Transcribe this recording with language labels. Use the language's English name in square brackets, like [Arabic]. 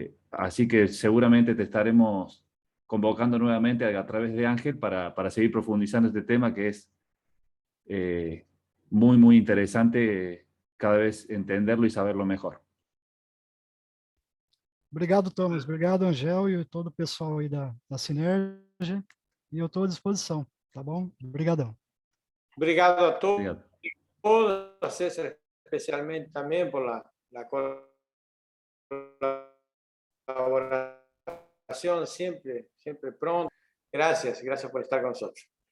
[Spanish] Así que seguramente te estaremos convocando nuevamente a través de Ángel para seguir profundizando este tema, que es muy, muy interesante cada vez entenderlo y saberlo mejor. [Portuguese] Obrigado, Thomas. Obrigado, Angel, e todo o pessoal aí da Sinergia. E eu estou à disposição, tá bom? Obrigadão. obrigado a todos, Obrigado. [Spanish] a César especialmente también por la colaboración, siempre pronto. Gracias por estar con nosotros.